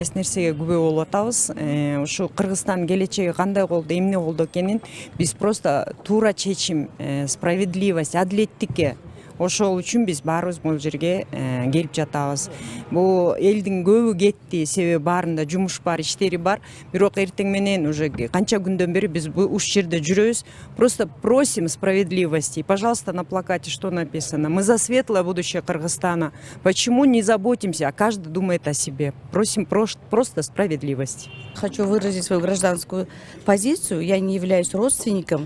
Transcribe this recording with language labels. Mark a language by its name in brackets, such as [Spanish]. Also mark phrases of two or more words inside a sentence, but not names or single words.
[Kyrgyz] Нерсеге күбө болуп атабыз. Ушу Кыргызстан келечеги кандай болду, эмне болду экенин биз просто туура чечим, справедливость, адилеттикке ошол үчүн биз баарыбыз бул жерге келип жатабыз. Бул элдин көбү кетти, себеби баарында жумуш бар, иштери бар. Бирок эртең менен уже канча күндөн бери биз ушул жерде жүрөбүз. [Russian] Просто просим справедливости. Пожалуйста, на плакате что написано? Мы за светлое будущее Кыргызстана. Почему не заботимся, а каждый думает о себе? Просим просто справедливости. Хочу выразить свою гражданскую позицию. Я не являюсь родственником.